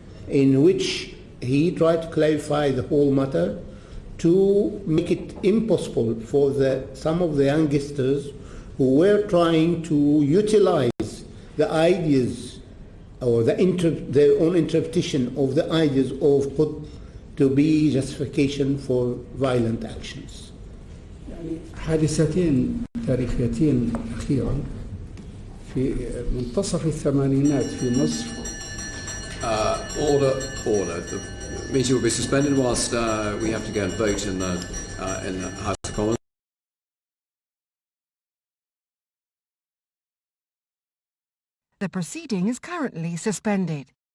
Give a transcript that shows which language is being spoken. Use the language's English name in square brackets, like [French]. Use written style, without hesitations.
[English] in which he tried to clarify the whole matter to make it impossible for some of the youngsters who were trying to utilize the ideas or their own interpretation of the ideas of Qutb to be justification for violent actions. [Arabic] حادثتين تاريخيتين أخيرا في منتصف الثمانينات في مصر. [English] Order. The meeting will be suspended whilst we have to go and vote in the House of Commons. The proceeding is currently suspended.